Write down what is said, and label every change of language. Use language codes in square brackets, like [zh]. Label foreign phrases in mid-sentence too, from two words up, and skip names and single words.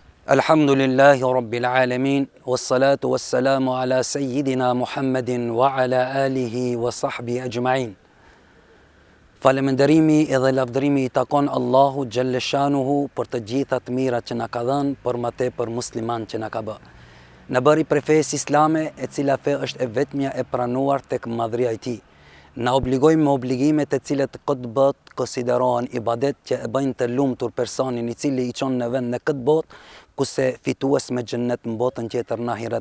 [ar] الحمد لله رب العالمين والصلاة والسلام على سيدنا محمد وعلى آله وصحبه أجمعين. [sq] Faleminderimi edhe lavdërimi I takon Allahu Gjelleshanuhu për të gjitha të mirat që na ka dhënë, për më tepër musliman që na ka bë. Në bëri prej fesë islame, e cila fe është e vetmja e pranuar tek madhria e tij. Na obligojmë me obligimet e cilat këtë botë konsiderohen ibadet që e bëjnë të lumtur personin I cili I çon në vend në këtë botë, kurse fitues me xhennet në botën tjetër në ahiret.